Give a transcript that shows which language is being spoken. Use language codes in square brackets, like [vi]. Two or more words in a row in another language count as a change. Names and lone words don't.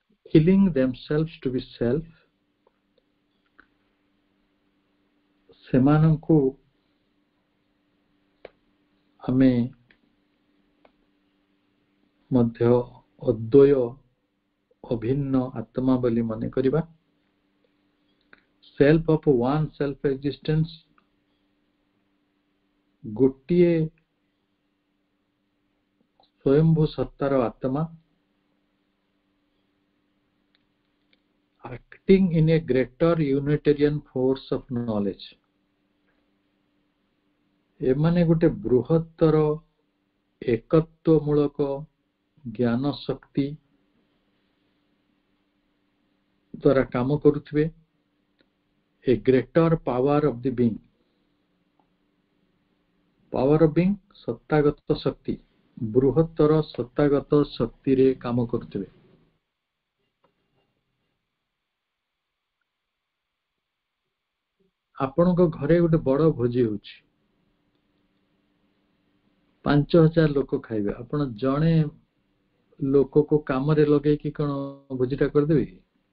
[en] killing themselves to be self, [or] ସେମାନଙ୍କୁ ଆମେ ମଧ୍ୟ ଅଦ୍ୱୟ ଅଭିନ୍ନ ଆତ୍ମା ବୋଲି ମନେ କରିବା। [en] self of one self existence, [or] ଗୋଟିଏ ସ୍ୱୟଂଭୂ ସତ୍ତାର ଆତ୍ମା, [en] acting in a greater unitarian force of knowledge, [or] ଏମାନେ ଗୋଟେ ବୃହତ୍ତର ଏକତ୍ୱମୂଳକ ଜ୍ଞାନ ଶକ୍ତି ଦ୍ୱାରା କାମ କରୁଥିବେ। [en] a greater power of the being, power of being [or] ସତ୍ତାଗତ ଶକ୍ତି, ବୃହତ୍ତର ସତ୍ତାଗତ ଶକ୍ତିରେ କାମ କରୁଥିବେ। ଆପଣଙ୍କ ଘରେ ଗୋଟେ ବଡ଼ ଭୋଜି ହେଉଛି, 5000 ଲୋକ ଖାଇବେ, ଆପଣ ଜଣେ ଲୋକକୁ କାମରେ ଲଗେଇକି କ'ଣ ଭୋଜିଟା କରିଦେବେ କି?